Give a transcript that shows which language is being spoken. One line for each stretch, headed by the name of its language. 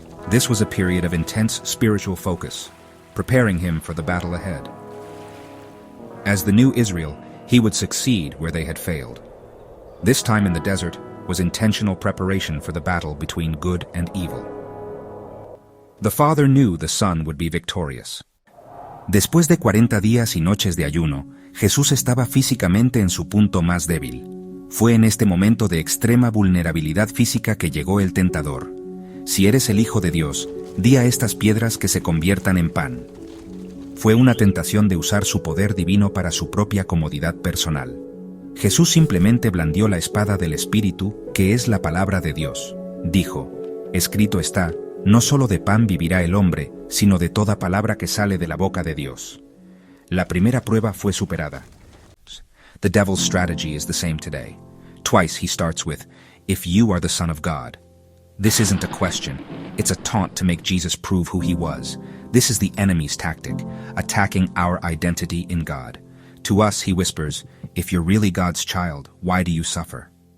English: This was a period of intense spiritual focus, preparing him for the battle ahead. As the new Israel, he would succeed where they had failed. This time in the desert was intentional preparation for the battle between good and evil. The Father knew the Son would be victorious.
Spanish: Después de 40 días y noches de ayuno, Jesús estaba físicamente en su punto más débil. Fue en este momento de extrema vulnerabilidad física que llegó el tentador. Si eres el Hijo de Dios, di a estas piedras que se conviertan en pan. Fue una tentación de usar su poder divino para su propia comodidad personal. Jesús simplemente blandió la espada del Espíritu, que es la palabra de Dios. Dijo, escrito está, no solo de pan vivirá el hombre, sino de toda palabra que sale de la boca de Dios. La primera prueba fue superada.
English: The devil's strategy is the same today. Twice he starts with, if you are the Son of God. This isn't a question. It's a taunt to make Jesus prove who he was. This is the enemy's tactic, attacking our identity in God. To us, he whispers, if you're really God's child, why do you suffer?